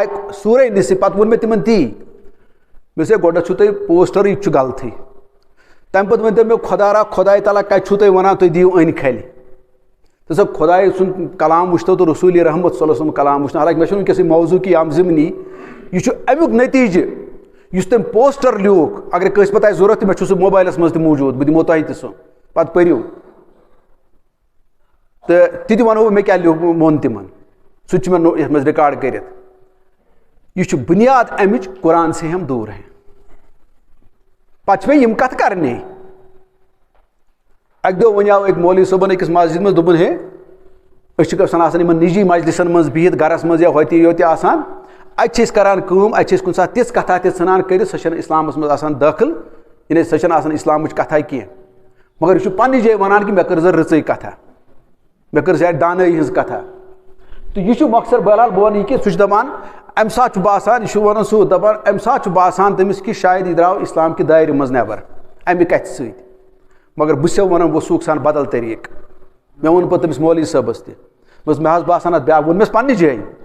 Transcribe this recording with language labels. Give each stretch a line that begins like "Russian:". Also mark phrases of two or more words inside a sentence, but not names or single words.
Kashmiri: سورے نِصف پتہٕ ووٚن مےٚ تِمن تی مےٚ دوٚپُس گۄڈنٮ۪تھ چھُو تۄہہِ پوسٹر یہِ تہِ چھُ غلطٕے تَمہِ پتہٕ ؤنۍتو مےٚ خۄدا خۄداے تعالیٰ کتہِ چھُو تُہۍ وَنان تُہۍ دِیِو أنۍ کھلہِ دوٚپسا خۄداے سُنٛد کلام وٕچھتو تہٕ رسوٗلِ رحمت
Arabic: صلی اللہ علیہ وسلم
Kashmiri: کلام وٕچھنو حالانکہِ مےٚ چھُنہٕ وٕنکیٚس یہِ موضوٗع کہِ یم ضمنی یہِ چھُ امیُک نتیٖجہِ یُس تٔمۍ پوسٹر لیوٗکھ اگر کٲنٛسہِ پتہٕ آسہِ ضروٗرت تہٕ مےٚ چھُ سُہ موبایلس منٛز تہِ موٗجوٗد بہٕ دِمو تۄہہِ تہِ سُہ پتہٕ پٔرِو تہٕ تہِ تہِ ونو بہٕ مےٚ کیٛاہ ووٚن تِمن سُہ تہِ چھُ مےٚ یتھ منٛز رِکاڈ کٔرِتھ یہ چھُ بُنیاد امِچ
Urdu: قرآن سے ہم دور ہیں
Kashmiri: پتہٕ چھِ مےٚ یِم کتھٕ کرنہِ اکہِ دۄہ ونیٛاو أکۍ مولوی صٲبن أکِس مسجد منٛز دوٚپُن ہے أسۍ چھِ گژھان آسان یِمن نِجی مجلسن منٛز بِہِتھ گرس منٛز یا ہوتہِ یوتہِ آسان اتہِ چھِ أسۍ کران کٲم اتہِ چھِ أسۍ کُنہِ ساتہٕ تِژھ کتھا تہِ ژھٕنان کٔرِتھ سۄ چھنہٕ اسلامس منٛز آسان دٲخل یعنی سۄ چھنہٕ آسان اسلامٕچ کتھا کینٛہہ مگر یہِ چھُ پننہِ جایہِ ونان کہِ مےٚ کٔر زِ رٕژٕے کتھا مےٚ کٔر زِ دانٲیی ہٕنٛز کتھا تہٕ یہِ چھُ مۄخصر بہرحال بہٕ ونہٕ یہِ کہِ سُہ چھُ دپان امہِ ساتہٕ چھُ باسان یہِ چھُ ونان سُہ دپان امہِ ساتہٕ چھُ باسان تٔمِس کہِ شاید یہِ درٛاو اسلام کہِ دایرِ منٛز نٮ۪بر امہِ کتھِ سۭتۍ مگر بہٕ چھُسو ونان بہٕ سوٗکھ سان بدل طریٖقہٕ مےٚ ووٚن پتہٕ تٔمِس مولوی صٲبس تہِ دوٚپُس مےٚ حظ باسان اتھ بیٛاکھ ووٚن مےٚ پننہِ جایہِ